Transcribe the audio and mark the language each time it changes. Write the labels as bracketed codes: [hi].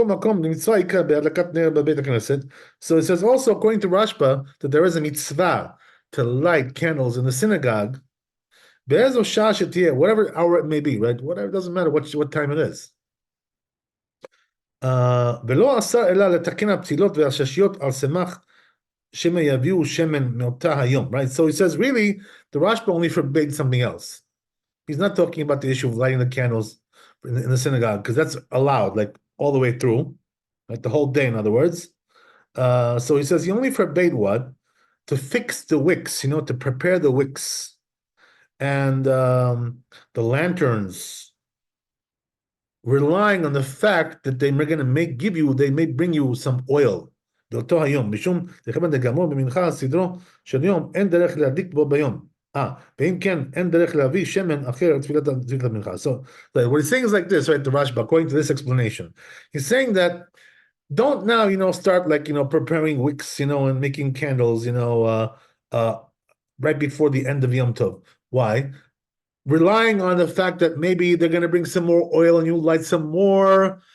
[en] So it says also, according to Rashba, that there is a mitzvah to light candles in the synagogue, whatever hour it may be, right? Whatever, it doesn't matter what time it is. [he] ולא אסר אלא לתקן הפתילות והששיות על סמך שמא יביאו שמן מאותה היום, [en] right? So he says, really, the Rashba only forbade something else. He's not talking about the issue of lighting the candles in the synagogue, because that's allowed, like, all the way through, like the whole day, in other words. So he says he only forbade what? To fix the wicks, to prepare the wicks and the lanterns, relying on the fact that they may bring you some oil. [he] באותו היום, משום דכיוון דגמור במנחה הסדרו של יום, אין דרך להדליק בו ביום. ואם כן, אין דרך להביא שמן אחר תפילת המנחה. [en] So what he's saying is like this, right, the Rashba, according to this explanation. He's saying that don't now, start like, preparing wicks, and making candles, right before the end of Yom Tov. Why? Relying on the fact that maybe they're going to bring some more oil and you light some more.